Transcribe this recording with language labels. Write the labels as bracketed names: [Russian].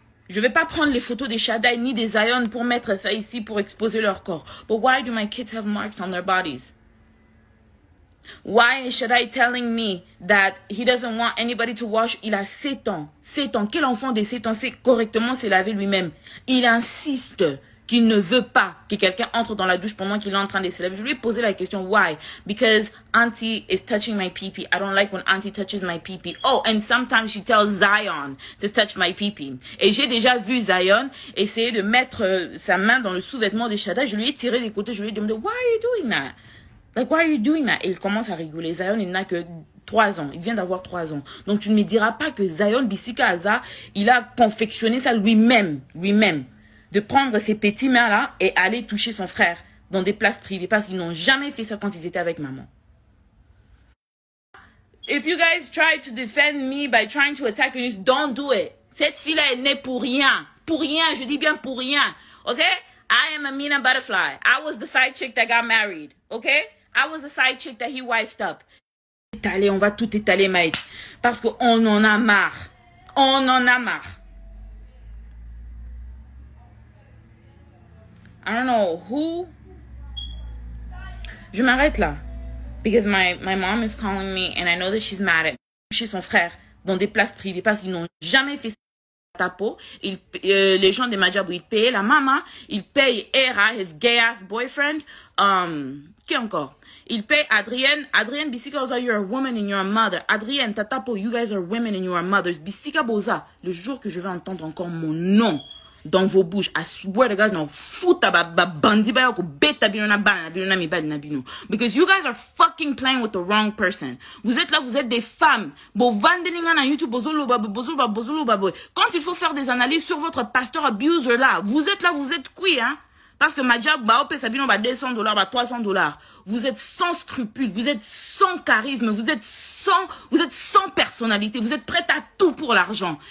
[French] Je vais pas prendre les photos des Shaddai ni des Zion pour mettre ça ici pour exposer leur corps. [English] But why do my kids have marks on their bodies? Why is Shaddai telling me that he doesn't want anybody to wash? [French] Il a 7 ans. 7 ans. Quel enfant de 7 ans sait correctement se laver lui-même? Il insiste qu'il ne veut pas que quelqu'un entre dans la douche pendant qu'il est en train de se laver. Je lui ai posé la question, [English] why? Because auntie is touching my pee-pee. I don't like when auntie touches my pee-pee. Oh, and sometimes she tells Zion to touch my pee-pee. [French] Et j'ai déjà vu Zion essayer de mettre sa main dans le sous-vêtement de Shaddai. Je lui ai tiré des côtés. Je lui ai demandé, [English] why are you doing that? Like, why are you doing that? [French] Et il commence à rigoler. Zion, il n'a que 3 ans. Il vient d'avoir 3 ans. Donc, tu ne me diras pas que Zion Bissika Aza, il a confectionné ça lui-même. De prendre ses petits mains-là et aller toucher son frère dans des places privées. Parce qu'ils n'ont jamais fait ça quand ils étaient avec maman. [English] If you guys try to defend me by trying to attack me, don't do it. [French] Cette fille-là est née pour rien. Pour rien, je dis bien pour rien. [English] Okay? I am Amina Butterfly. I was the side chick that got married. Okay? I was the side chick that he wifed up. [French] Étaler, on va tout étaler, Mike. Parce qu'on en a marre. On en a marre. [English] I don't know who. [French] Je m'arrête là. [English] Because my mom is calling me and I know that she's mad at me. [French] Chez son frère, dans des places privées, parce qu'ils n'ont jamais fait ça. Tapo, les gens de Majabou, ils payaient la maman, ils payent Era, [English] his gay ass boyfriend, [French] qui encore? Ils payent [English] Adrienne Bissika Boza, you're a woman and you're a mother. Adrienne, Tatapo, you guys are women and you are mothers. [French] Bissika Boza, le jour que je vais entendre encore mon nom dans vos bouches, [English] I swear to God, no, [Lingala] futa ba bandi ba yoko beta bino na bana bino na mi bad na bino. [English] Because you guys are fucking playing with the wrong person. [French] Vous êtes là, vous êtes des femmes. [Lingala] Bo vandelinga na YouTube, bozolo ba. [French] Quand il faut faire des analyses sur votre pasteur abuser là, vous êtes là, vous êtes qui, hein? Parce que Madjab, bah, au Sabino, bah, $200, bah, $300. Vous êtes sans scrupules, vous êtes sans charisme, vous êtes sans personnalité, vous êtes prête à tout pour l'argent.